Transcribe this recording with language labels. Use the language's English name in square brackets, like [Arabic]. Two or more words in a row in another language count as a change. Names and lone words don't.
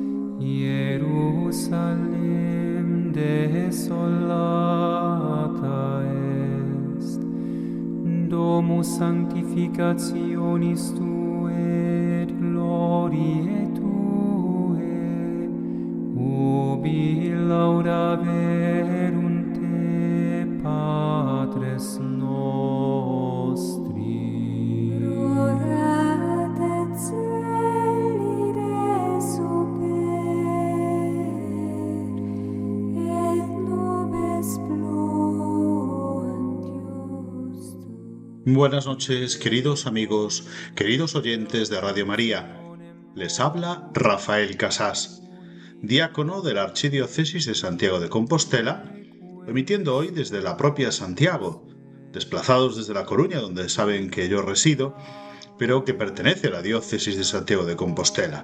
[Latin] Jerusalem desolata est, domus sanctificationis tuae et gloriae tuae, ubi laudaverunt te Patres nostri. Orat et celi resuper, et nubes pluant justus. [Spanish] Buenas noches, queridos amigos, queridos oyentes de Radio María. Les habla Rafael Casás, diácono de la Archidiócesis de Santiago de Compostela, emitiendo hoy desde la propia Santiago, desplazados desde La Coruña, donde saben que yo resido, pero que pertenece a la Diócesis de Santiago de Compostela.